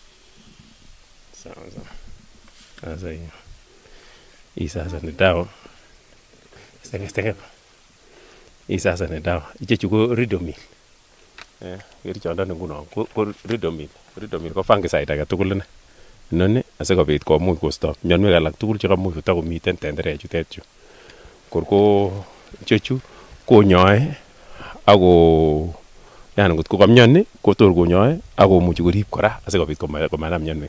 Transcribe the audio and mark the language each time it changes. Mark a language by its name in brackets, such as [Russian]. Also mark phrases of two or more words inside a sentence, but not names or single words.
[Swahili] Sawa. Sasa hiyo. Hii sasa ni dawa Stengep. Sasa ni dawa. [Kalenjin] Ichechu ko ridomil. Kerichondoni nguno ko ridomil. Ridomil ko fungicide age tugul ne. Inoni asikobit komuch kosto mionwek alak tugul chekamuch kotakomiten tenderechutet chu. Kor ko ichechu konyoe ako yani ngot ko kamyoni kotor konyoe akomuchi korib kora asikobit komanam mionwek.